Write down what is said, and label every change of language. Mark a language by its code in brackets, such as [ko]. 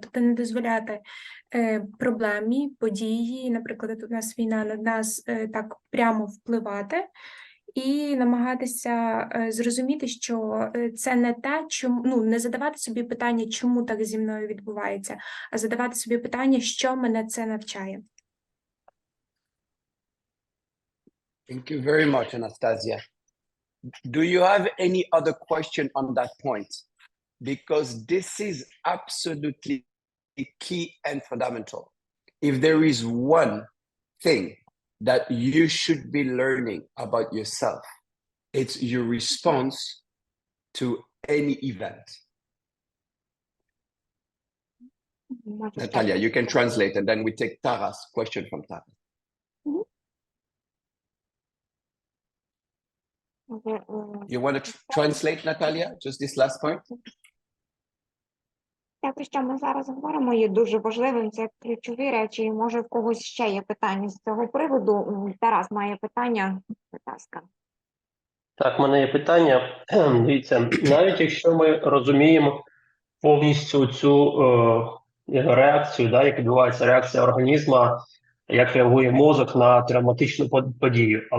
[uk] Тобто не дозволяти проблемі, події, наприклад, у нас війна, на нас так прямо впливати, і намагатися зрозуміти, що це не те, чому, ну, не задавати собі питання, чому так зі мною відбувається, а задавати собі питання, що мене це навчає. [en] Thank you very much, Anastasia. Do you have any other question on that point? Because this is absolutely key and fundamental. If there is one thing that you should be learning about yourself, it's your response to any event. Natalia, you can translate, and then we take Tara's question from Tara. You want to translate, Natalia, just this last point? [uk] Те, про що ми зараз говоримо, є дуже важливим, це ключові речі, і може в когось ще є питання з цього приводу. Тарас має питання, будь ласка. Так, в мене є питання. Дивіться, навіть якщо ми розуміємо повністю цю реакцію, да, як відбувається реакція організму, як реагує мозок на травматичну подію.